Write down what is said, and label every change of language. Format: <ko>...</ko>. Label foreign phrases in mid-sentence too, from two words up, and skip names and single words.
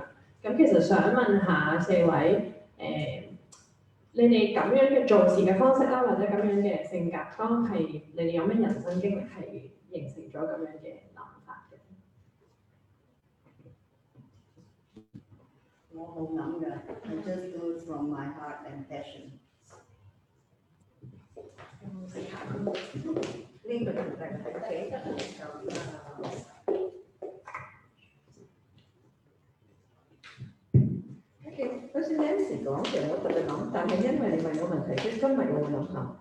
<yue>咁其實想問下4位你哋咁樣嘅做事嘅方式啦，或者咁樣嘅性格，當係你哋有咩人生經歷係形成咗咁樣嘅諗法嘅？我冇諗㗎</yue> <en>I just do it from my heart and passion。</en> <yue>呢個其實係幾得好似 Nancy 講嘅，我特別諗，但係因為你問我問題，即係今日我會諗下。</yue>